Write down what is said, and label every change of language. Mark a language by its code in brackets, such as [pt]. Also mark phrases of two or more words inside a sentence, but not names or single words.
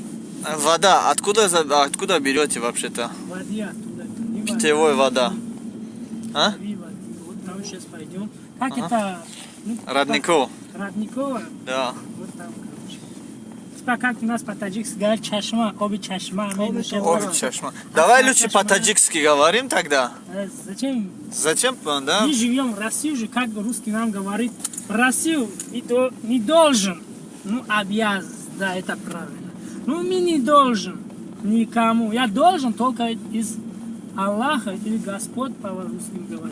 [ru] Вода. Откуда берете вообще-то? Воды оттуда. Не Питьевой вода. А? воды, воды. Вот там сейчас пойдем. Как Ага. это? Ну, Родников. Родниково. Да. Вот там, короче. Типа как у нас по-таджикски говорят чашма, [tg] оби чашма. [ru] Ой, чашма. Давай лучше по-таджикски говорим тогда. Зачем? Зачем, да? Мы живем в России же, как русский нам говорит. В Россию не должен, ну обязан, да, это правильно. Ну мы не должен никому. Я должен только из Аллаха или Господь по-русски говорит.